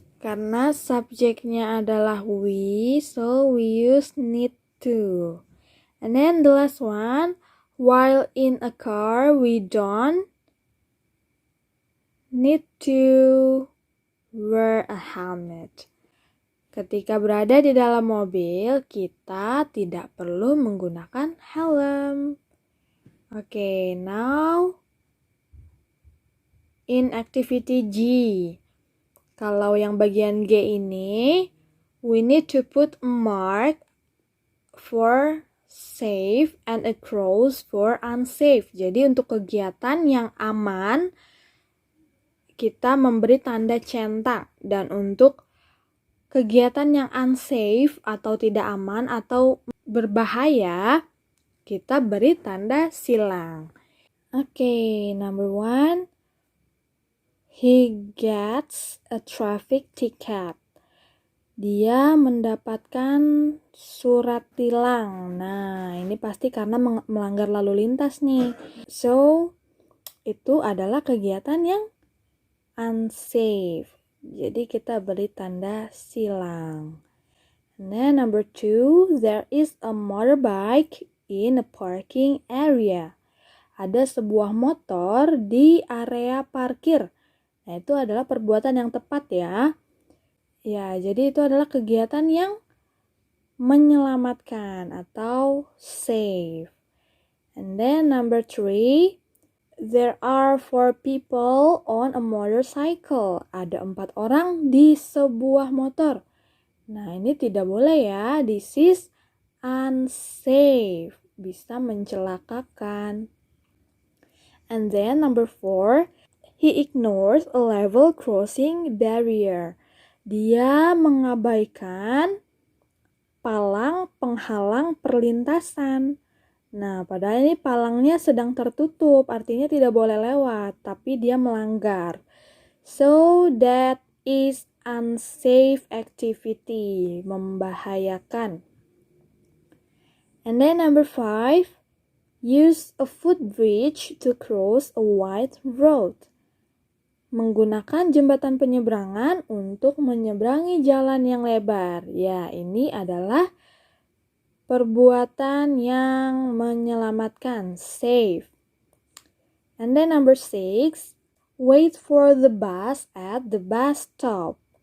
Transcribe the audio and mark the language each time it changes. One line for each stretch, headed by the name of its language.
Indonesian: Karena subjeknya adalah
English: we, so we use need to. And then the last one, while in a car, we don't need to wear a helmet.
Indonesian: Ketika berada di dalam mobil, kita tidak perlu menggunakan helm.
English: Okay, now in activity G.
Indonesian: Kalau yang bagian G ini,
English: we need to put a mark for safe and a cross for unsafe.
Indonesian: Jadi untuk kegiatan yang aman, kita memberi tanda centang. Dan untuk kegiatan yang unsafe atau tidak aman atau berbahaya, kita beri tanda silang.
English: Okay, number 1. He gets a traffic ticket.
Indonesian: Dia mendapatkan surat tilang. Nah, ini pasti karena melanggar lalu lintas nih. So, itu adalah kegiatan yang unsafe. Jadi kita beri tanda silang.
English: And then number 2, there is a motorbike in a parking area.
Indonesian: Ada sebuah motor di area parkir. Nah, itu adalah perbuatan yang tepat ya. Ya, jadi itu adalah kegiatan yang menyelamatkan atau save.
English: And then number 3, there are 4 people on a motorcycle.
Indonesian: Ada 4 orang di sebuah motor. Nah, ini tidak boleh ya.
English: This is unsafe.
Indonesian: Bisa mencelakakan.
English: And then number 4, he ignores a level crossing barrier.
Indonesian: Dia mengabaikan palang penghalang perlintasan. Nah, padahal ini palangnya sedang tertutup, artinya tidak boleh lewat, tapi dia melanggar.
English: So, that is unsafe activity, membahayakan. And then number 5, use a footbridge to cross a wide road.
Indonesian: Menggunakan jembatan penyeberangan untuk menyeberangi jalan yang lebar. Ya, ini adalah perbuatan yang menyelamatkan, save.
English: And then number 6, wait for the bus at the bus stop.